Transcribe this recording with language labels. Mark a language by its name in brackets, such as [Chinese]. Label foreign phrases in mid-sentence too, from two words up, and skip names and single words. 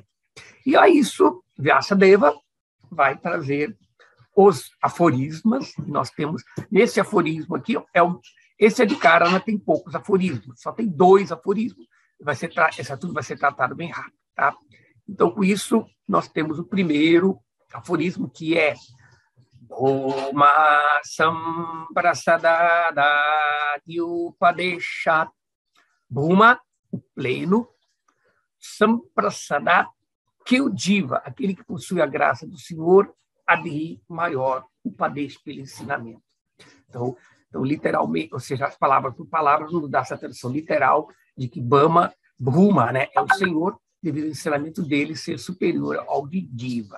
[Portuguese] E a isso, Vyasadeva vai trazer os aforismas. Nós temos, nesse aforismo aqui, esse é de Karana, tem poucos aforismos, só tem 2 aforismos. Tudo vai ser tratado bem rápido, tá? Então, com isso, nós temos o primeiro aforismo, que é [Sanskrit] भूमा सम्प्रसादाद उपदेशात्. [Portuguese] Bhuma, o pleno, samprasadat, que o Jiva, aquele que possui a graça do Senhor, adhi, maior, upadesh, pelo ensinamento. Então, literalmente, ou seja, as palavras por palavras, nos dá essa tradução literal de que Bhuma, né, é o Senhor, devido ao ensinamento dele ser superior ao de Jiva.